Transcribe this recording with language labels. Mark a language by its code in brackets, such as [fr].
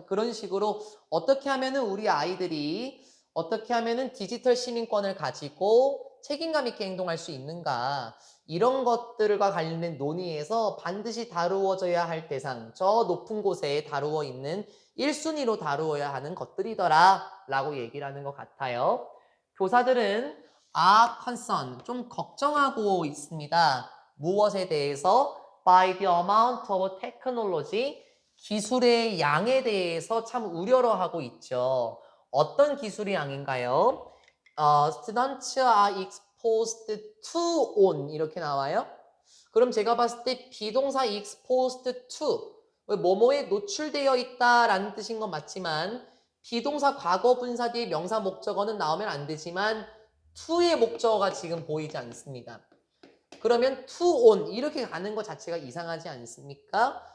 [ko] 그런 식으로 어떻게 하면 우리 아이들이 어떻게 하면은 디지털 시민권을 가지고 책임감 있게 행동할 수 있는가, 이런 것들과 관련된 논의에서 반드시 다루어져야 할 대상, 저 높은 곳에 다루어 있는 1순위로 다루어야 하는 것들이더라 라고 얘기를 하는 것 같아요. 교사들은 concern, 좀 걱정하고 있습니다. 무엇에 대해서? [en] By the amount of technology, [ko] 기술의 양에 대해서 참 우려를 하고 있죠. 어떤 기술의 양인가요? [en] Students are exposed to on [ko] 이렇게 나와요. 그럼 제가 봤을 때 비동사 [en] exposed to, [ko] 뭐뭐에 노출되어 있다라는 뜻인 건 맞지만 비동사 과거 분사 뒤에 명사 목적어는 나오면 안 되지만 to의 목적어가 지금 보이지 않습니다. 그러면 to on 이렇게 가는 것 자체가 이상하지 않습니까?